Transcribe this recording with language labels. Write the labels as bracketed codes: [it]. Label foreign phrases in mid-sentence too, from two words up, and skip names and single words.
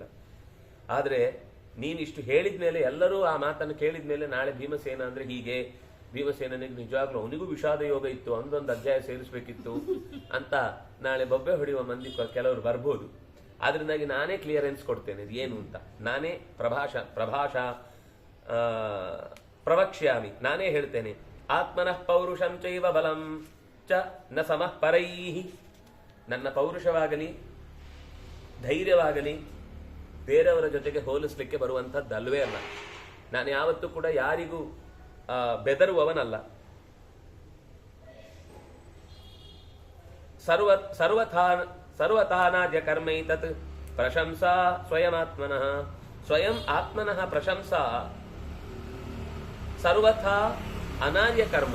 [kn] ಆದ್ರೆ ನೀನು ಇಷ್ಟು ಹೇಳಿದ್ಮೇಲೆ, ಎಲ್ಲರೂ ಆ ಮಾತನ್ನು ಕೇಳಿದ್ಮೇಲೆ ನಾಳೆ ಭೀಮಸೇನ ಅಂದ್ರೆ ಹೀಗೆ, ಭೀಮಸೇನಿಗೆ ನಿಜವಾಗ್ಲೂ ಅವನಿಗೂ ವಿಷಾದ ಯೋಗ ಇತ್ತು, ಒಂದೊಂದು ಅಧ್ಯಾಯ ಸೇರಿಸ್ಬೇಕಿತ್ತು ಅಂತ ನಾಳೆ ಬೊಬ್ಬೆ ಹೊಡೆಯುವ ಮಂದಿ ಕೆಲವರು ಬರ್ಬೋದು. ಆದ್ರಿಂದಾಗಿ ನಾನೇ ಕ್ಲಿಯರೆನ್ಸ್ ಕೊಡ್ತೇನೆ ಇದು ಏನು ಅಂತ. ನಾನೇ [sa] ಪ್ರಭಾಷಾ ಪ್ರವಕ್ಷ್ಯಾಮಿ, [kn] ನಾನೇ ಹೇಳ್ತೇನೆ. [sa] ಆತ್ಮನಃ ಪೌರುಷಂ ಚೈವ ಬಲಂ ಚ ನ ಸಮಃ ಪರೈಹಿ, [kn] ನನ್ನ ಪೌರುಷವಾಗಲಿ ಧೈರ್ಯವಾಗಲಿ ಬೇರೆಯವರ ಜೊತೆಗೆ ಹೋಲಿಸ್ಲಿಕ್ಕೆ ಬರುವಂಥದ್ದಲ್ವೇ ಅಲ್ಲ. ನಾನು ಯಾವತ್ತೂ ಕೂಡ ಯಾರಿಗೂ ಬೆದರುವವನಲ್ಲ. [sa] ಸರ್ವಥಾನಾದ್ಯ ಕರ್ಮೈತತ್ ಪ್ರಶಂಸಾ ಸ್ವಯಮಾತ್ಮನಃ, ಸ್ವಯಂ ಆತ್ಮನಃ ಪ್ರಶಂಸಾ ಸರ್ವಥಾ ಅನಾರ್ಯ ಕರ್ಮ.